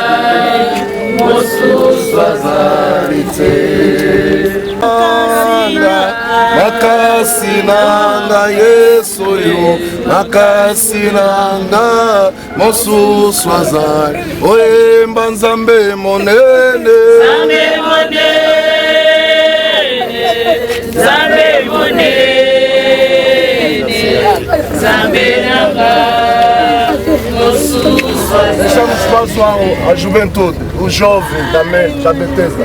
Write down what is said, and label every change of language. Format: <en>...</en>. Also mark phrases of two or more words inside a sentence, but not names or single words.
<ln>Makasi nanga Yesu yo, makasi nanga mosusu azali, oyemba Nzambe monene. Nzambe monene, Nzambe monene, Nzambe nanga mosusu azali.</ln> <pt>Deixamos espaço à juventude, o jovem da Bethesda.</pt>